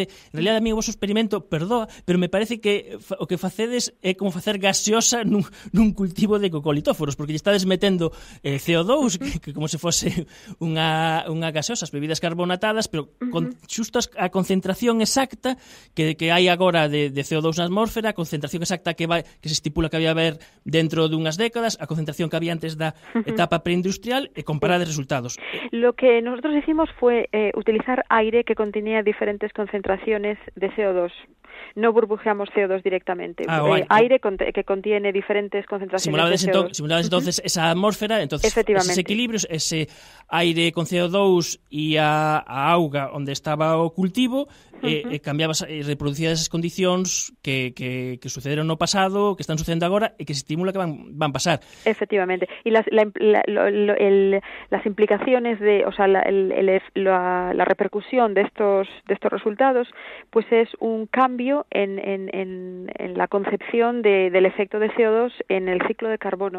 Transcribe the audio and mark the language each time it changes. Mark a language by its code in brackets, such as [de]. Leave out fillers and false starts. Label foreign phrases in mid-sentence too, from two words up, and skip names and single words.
[gl] En realidade, a mí o vosso experimento, perdoa, pero me parece que o que facedes é como facer gaseosa nun cultivo de cocolitóforos, porque lle estades metendo CO2, que como se fose unha gaseosa, as bebidas carbonatadas, pero con xusto a concentración exacta que hai agora de CO2 na atmósfera, a concentración exacta que se estipula que había haber dentro dunhas décadas, a concentración que había antes da etapa preindustrial, e comparar os resultados. [es] Lo que nosotros hicimos fue utilizar aire que contenía diferentes concentraciones de CO2. No burbujeamos CO2 directamente. Aire que contiene diferentes concentraciones de CO2. Simulabas entonces esa atmósfera, entonces esos equilibrios, ese aire con CO2 [gl] e a auga onde estaba o cultivo, cambiabas e reproducías esas condicións que sucederon no pasado, que están sucedendo agora e que se estimula que van pasar. [es] Efectivamente. Y las implicaciones la repercusión de estos resultados, pues es un cambio en la concepción del efecto de CO2 en el ciclo de carbono.